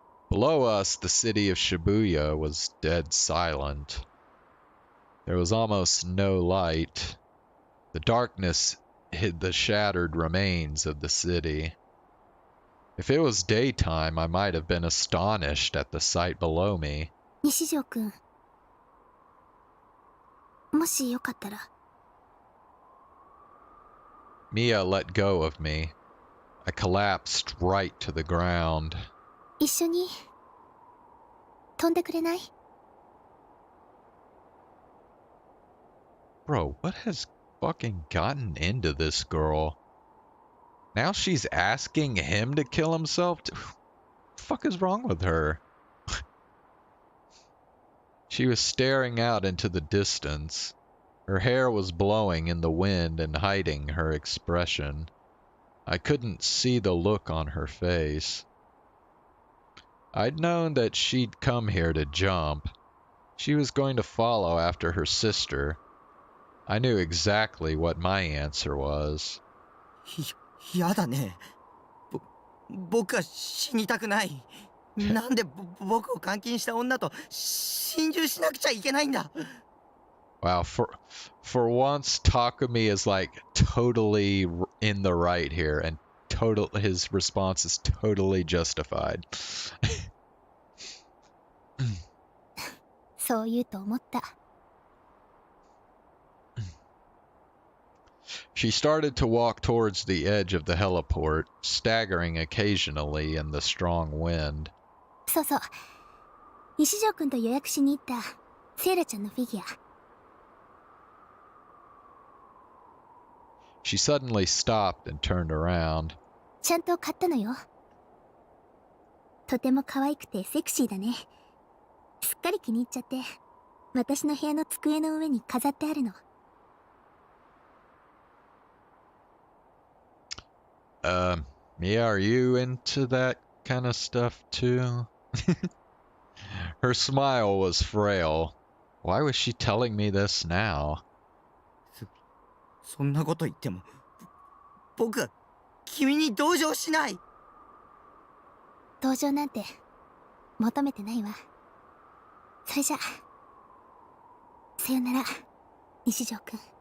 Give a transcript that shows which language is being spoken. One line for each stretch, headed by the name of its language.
English: Below us, the city of Shibuya was dead silent. There was almost no light. The darkness hid the shattered remains of the city. If it was daytime, I might have been astonished at the sight below me.
Japanese: 西条くん、もしよかったら。
English: Mia let go of me. I collapsed right to the ground.
Japanese: 一緒に飛んでくれない？
English: Bro, what has fucking gotten into this girl? Now she's asking him to kill himself? What the fuck is wrong with her? She was staring out into the distance. Her hair was blowing in the wind and hiding her expression. I couldn't see the look on her face. I'd known that she'd come here to jump. She was going to follow after her sister. I knew exactly what my answer was.
Japanese: やだね。僕は死にたくない。なんで僕を監禁した女と心中しなくちゃいけないんだ。
English: Wow, for once, Takumi is like totally in the right here, and his response is totally justified.
Japanese: そう言うと思った。
English: She started to walk towards the edge of the heliport, staggering occasionally in the strong wind.
Japanese: そうそう。西条くんと予約しに行ったセイラちゃんのフィギュア。
English: She suddenly stopped and turned around.
Japanese: ちゃんと買ったのよ。とても可愛くてセクシーだね。すっかり気に入っちゃって、私の部屋の机の上に飾ってあるの。
English: Mia, are you into that kind of stuff too? Her smile was frail. Why was she telling me this now?
Japanese: そんなこと言っても、僕は君に同情しない。同情なんて求めてないわ。それじゃ、さよなら、西条くん。